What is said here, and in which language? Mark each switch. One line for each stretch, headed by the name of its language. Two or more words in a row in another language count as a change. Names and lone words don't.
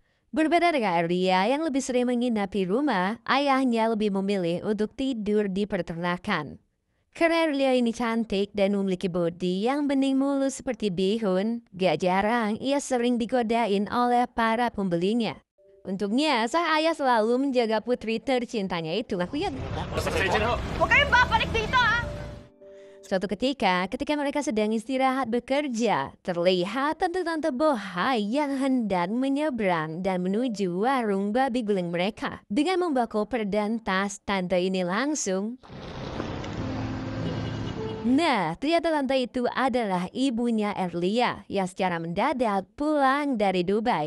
Indonesian: Berbeda dengan Erlia yang lebih sering menginap di rumah, ayahnya lebih memilih untuk tidur di peternakan. Karena Erlia ini cantik dan memiliki bodi yang bening mulus seperti bihun, gak jarang ia sering digodain oleh para pembelinya. Untungnya, sang ayah selalu menjaga putri tercintanya itu.
Filipino: Huwag kayong babalik dito, ah!
Indonesian: Suatu ketika mereka sedang istirahat bekerja, terlihat tante-tante bohai yang hendak menyeberang dan menuju warung babi guling mereka. Dengan membawa koper dan tas, tante ini langsung... Nah, ternyata tante itu adalah ibunya Erlia yang secara mendadak pulang dari Dubai.